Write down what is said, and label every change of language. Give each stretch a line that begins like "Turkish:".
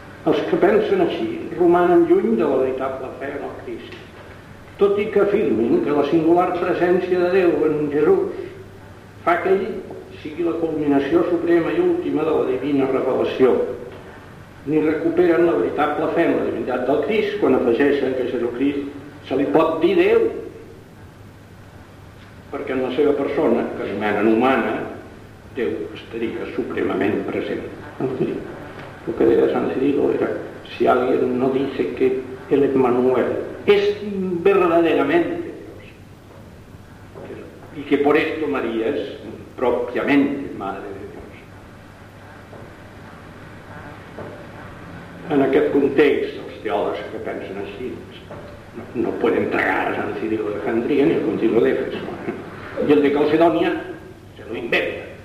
Catalan: Els que pensen així romanen lluny de la veritable fe en el Crist, tot i que afirmin que la singular presència de Déu en Jesús fa que ell sigui la culminació suprema i última de la divina revelació. Ni recuperen la veritable fe en la divinitat del Crist quan afegeixen que a Jesucrist se li pot dir Déu, perquè en la seva persona, que es menen humana, Déu estaria supremament present.
Spanish: Lo que deia Sant Cirilo era, si alguien no dice que el Emmanuel es verdaderamente Dios, y que por esto María es propiamente Madre de Dios.
Catalan: En aquest context, els teòlegs que pensen així no poden tragar a Sant Cirilo de Alejandría ni el Concilio de Éfeso. I el de Calcedònia
Spanish: se lo inventa.